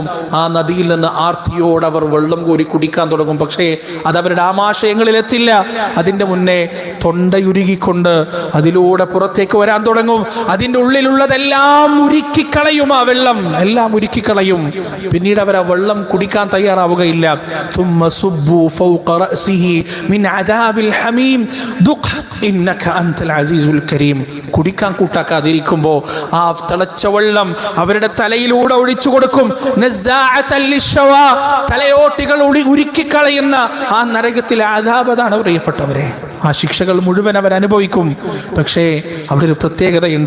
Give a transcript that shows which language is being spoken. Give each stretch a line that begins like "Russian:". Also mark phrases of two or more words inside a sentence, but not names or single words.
Malayalam: ആ നദിയിൽ നിന്ന് ആർത്തിയോട് അവർ വെള്ളം കോരി കുടിക്കാൻ തുടങ്ങും. പക്ഷേ അത് അവരുടെ ആമാശയങ്ങളിൽ എത്തില്ല. അതിന്റെ മുന്നേ തൊണ്ടയുരുകിക്കൊണ്ട് അതിലൂടെ പുറത്തേക്ക് വരാൻ തുടങ്ങും. അതിൻ്റെ ഉള്ളിലുള്ളതെല്ലാം ഉരുക്കിക്കളയും. ആ വെള്ളം എല്ലാം ഉരുക്കിക്കളയും. പിന്നീട് അവർ ആ വെള്ളം കുടിക്കാൻ തയ്യാറാവുകയില്ല.
Arabic: ثم صبوا فوق رأسه من عذاب الحميم ذق إنك أنت العزيز الكريم.
Malayalam: കുടിക്കാൻ കൂട്ടാക്കാതിരിക്കുമ്പോൾ ആ തിളച്ച വെള്ളം അവരുടെ തലയിലൂടെ ഒഴിച്ചു കൊടുക്കും. തലയോട്ടികൾ ഉരുക്കിക്കളയുന്ന ആ നരകത്തിലെ അദാബതാണ് പ്രിയപ്പെട്ടവരെ. ആ ശിക്ഷകൾ മുഴുവൻ അവർ അനുഭവിക്കും. പക്ഷേ അവിടെ ഒരു പ്രത്യേകതയുണ്ട്.